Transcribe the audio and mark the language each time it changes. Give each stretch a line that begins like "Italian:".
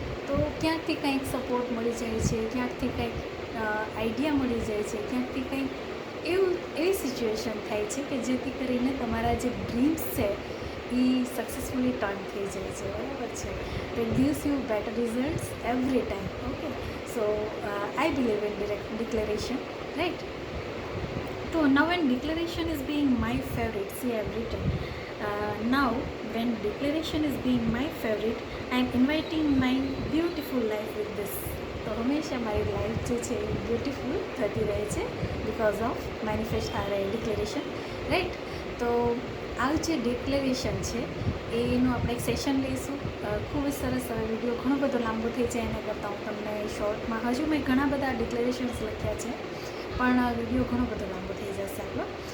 Gujarati: તો ક્યાંકથી કંઈક સપોર્ટ મળી જાય છે, ક્યાંકથી કંઈક આઈડિયા મળી જાય છે, ક્યાંકથી કંઈક એવી સિચ્યુએશન થાય છે કે જેથી કરીને તમારા જે ડ્રીમ્સ છે એ સક્સેસફુલી ટર્ન થઈ જાય છે, બરાબર છે.
English: તો it gives you better results every time. Okay, so I believe in declaration, right? So now when declaration is being my favorite, see, I've written now when declaration is being my favorite, I am inviting my beautiful life with this.
Gujarati: તો હંમેશા મારી life જે છે એ beautiful થતી રહે છે because of declaration, right. તો આ જે ડિક્લેરેશન છે એનું આપણે એક સેશન લઈશું. ખૂબ જ સરસ. હવે વિડીયો ઘણો બધો લાંબો થઈ જાય એના કરતાં હું તમને શોર્ટમાં, હજુ મેં ઘણા બધા ડિક્લેરેશન્સ લખ્યા છે પણ વિડીયો ઘણો બધો લાંબો થઈ જશે આપણો.